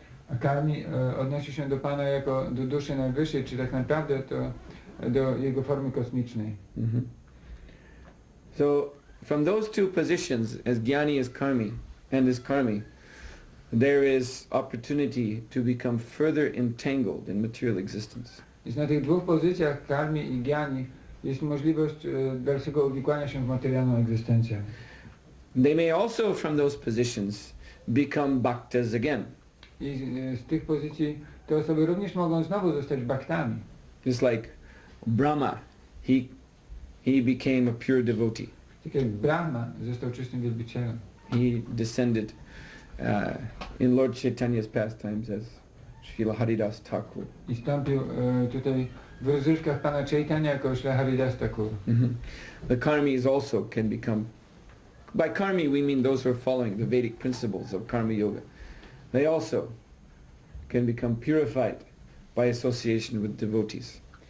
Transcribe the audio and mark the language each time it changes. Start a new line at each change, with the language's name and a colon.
Polish: A karmi odnosi się do Pana jako do duszy najwyższej, czy tak naprawdę to do jego formy kosmicznej.
English: So from those two positions, as jnani as karmi and as karmi, there is opportunity to become further entangled in material existence.
Polish: Więc na tych dwóch pozycjach, karmi i jnani, jest możliwość dalszego uwikłania się w materialną egzystencję.
English: They may also from those positions become bhaktas again.
Polish: I z tych pozycji te osoby również mogą znowu zostać bhaktami.
English: Just like Brahma, he became a pure devotee.
Polish: Tak jak Brahma został czystym wielbicielem.
English: He descended in Lord Chaitanya's pastimes as Srila Haridas Thakur.
Polish: I wstąpił tutaj w rozrywkach pana Chaitanya jako Śrīla Haridas Thakur.
English: The karmis also can become, by karmi we mean those who are following the Vedic principles of karma yoga. They also can become purified by association with devotees.